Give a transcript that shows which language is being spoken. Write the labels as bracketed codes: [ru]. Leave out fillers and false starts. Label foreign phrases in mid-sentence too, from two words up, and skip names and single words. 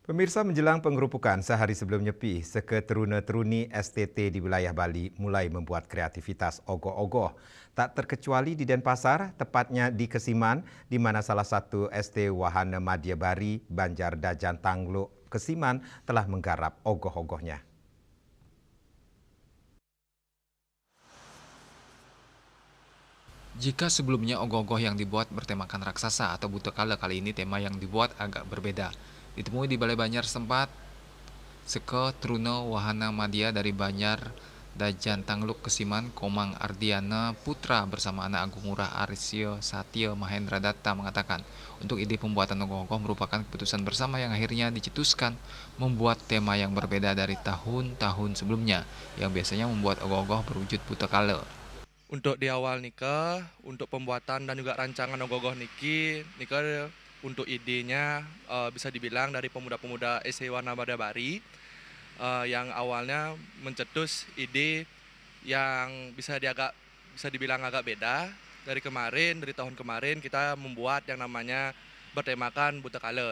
[id] Pemirsa, menjelang penggerupukan sehari sebelum Nyepi, seketeruna-teruni STT di wilayah Bali mulai membuat kreativitas ogoh-ogoh. Tak terkecuali di Denpasar, tepatnya di Kesiman, di mana salah satu ST Wahana Madya Bari, Banjar Dajan Tanglo, Kesiman telah menggarap ogoh-ogohnya. Jika sebelumnya ogoh-ogoh yang dibuat bertemakan raksasa atau butekala, kali ini tema yang dibuat agak berbeda. Ditemui di Balai Banjar setempat, Seke Truno Wahana Madya dari Banjar Dajan Tangluk Kesiman, Komang Ardiana Putra bersama anak Agung Ngurah Arisio Satya Mahendra Datta mengatakan, untuk ide pembuatan ogoh-ogoh merupakan keputusan bersama yang akhirnya dicetuskan membuat tema yang berbeda dari tahun-tahun sebelumnya, yang biasanya membuat ogoh-ogoh berwujud butekala. Untuk di awal nikah, untuk pembuatan dan juga rancangan ogoh-ogoh nikah untuk idenya bisa dibilang dari pemuda-pemuda ST Wahana Madya Bari yang awalnya mencetus ide yang bisa dibilang agak beda dari tahun kemarin kita membuat yang namanya bertemakan butekala.